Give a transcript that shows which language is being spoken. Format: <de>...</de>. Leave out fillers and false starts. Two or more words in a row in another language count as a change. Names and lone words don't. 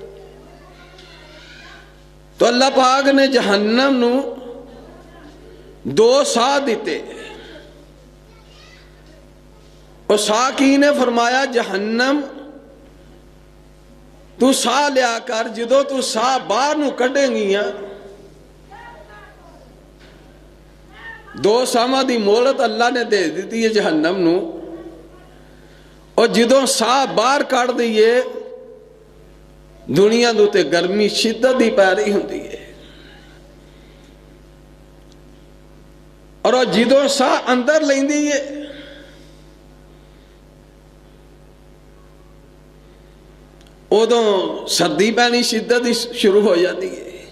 <pa>تو اللہ پاک نے جہنم نو 2 سا دیتے، اور سا کی نے فرمایا جہنم تو سا لیا کر، جدو تو سا باہر نو کڈیں گیاں 2 ساواں دی مہلت اللہ نے دے دیتی ہے جہنم نو، اور جدو سا باہر کڈ دئیے دنیا دے تے گرمی شدت دی پی رہی ہوندی ہے، اور جدو سا اندر لیندی ہے ادوں سردی پینی شدت شروع ہو جاتی ہے۔</pa>